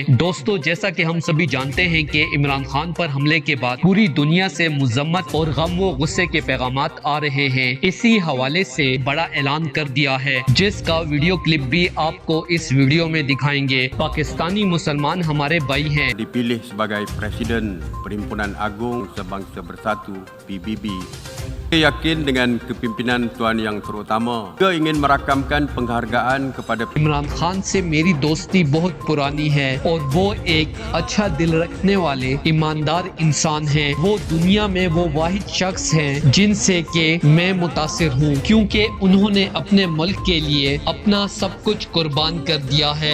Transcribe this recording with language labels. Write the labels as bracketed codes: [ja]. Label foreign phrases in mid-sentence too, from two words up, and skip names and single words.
[ur] دوستو، جیسا کہ ہم سبھی جانتے ہیں کہ عمران خان پر حملے کے بعد پوری دنیا سے مذمت اور غم و غصے کے پیغامات آ رہے ہیں۔ اسی حوالے سے بڑا اعلان کر دیا ہے، جس کا ویڈیو کلپ بھی آپ کو اس ویڈیو میں دکھائیں گے۔ پاکستانی مسلمان ہمارے بھائی ہیں۔ [ms] Dipilih sebagai Presiden Perhimpunan Agung Sebangsa Bersatu PBB. Saya yakin dengan kepimpinan Tuan Yang Terutama. Saya ingin merakamkan penghargaan kepada [ur] عمران خان سے میری دوستی بہت پرانی ہے اور وہ ایک اچھا دل رکھنے والے ایماندار انسان ہیں۔ وہ دنیا میں وہ واحد شخص ہیں جن سے کہ میں متاثر ہوں، کیونکہ انہوں نے اپنے ملک کے لیے اپنا سب کچھ قربان کر دیا ہے۔